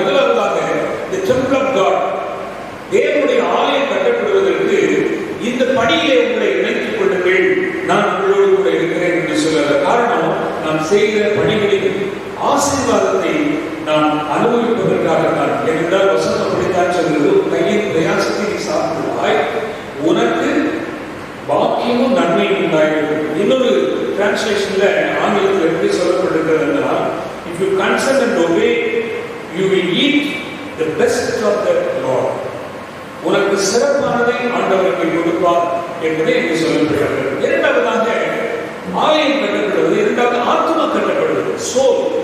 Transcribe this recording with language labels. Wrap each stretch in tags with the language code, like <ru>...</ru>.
<ta>முதலாவதாக</ta> <en>the temple of God,</en> <ta>தேவனுடைய ஆலயம் கட்டப்படுவதற்கு இந்த பணியிலே உங்களை இணைத்துக் கொள்ளுங்கள், நான் உங்களோடு கூட இருக்கிறேன் என்று சொல்ல காரணம், நாம் செய்கிற பணிகளில் ஆசீர்வாதத்தை நாம் அனுபவிப்பதற்காகத்தான். ஏனென்றால் வசனம் அப்படித்தான் சொல்கிறது, கையின் பிரயாசத்தை நீ சாப்பிடுவாய், உனக்கு பாக்கியமும் நன்மையும் உண்டாயிருக்கும். இன்னொரு டிரான்ஸ்லேஷன்ல ஆங்கிலத்தில் எப்படி சொல்லப்பட்டிருக்கிறது என்றால்,</ta> <en>if you consent and obey you will eat the best of the Lord.</en> <ta>உனக்கு சிறப்பானதை ஆண்டவருக்கு கொடுப்பார் என்பதை இங்கு சொல்லப்படுகிறது. இரண்டாவதாக ஆலயம் கட்டப்படுவது, இரண்டாவது ஆத்மா கட்டப்படுவது. சோல்.</ta>